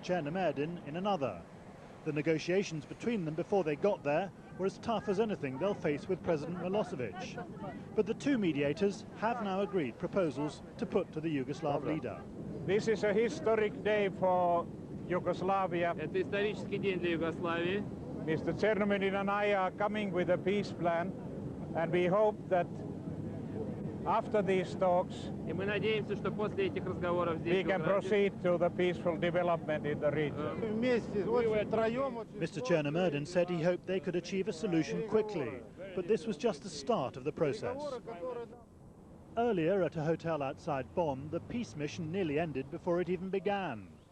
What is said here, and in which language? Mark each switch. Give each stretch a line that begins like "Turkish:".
English: Chernomyrdin in another. The negotiations between them before they got there were as tough as anything they'll face with President Milosevic. But the two mediators have now agreed proposals to put to the Yugoslav leader. This is a historic day for Yugoslavia.
Russian: Это исторический день для Югославии.
English: Mr. Chernomyrdin and I are coming with a peace plan, and we hope that after these talks,
Russian: И мы надеемся, что после этих разговоров здесь
English: we can proceed to the peaceful development in the region. Mr. Chernomyrdin said he hoped they could achieve a solution quickly, but this was just the start of the process. Earlier, at a hotel outside Bonn, the peace mission nearly ended before it even began.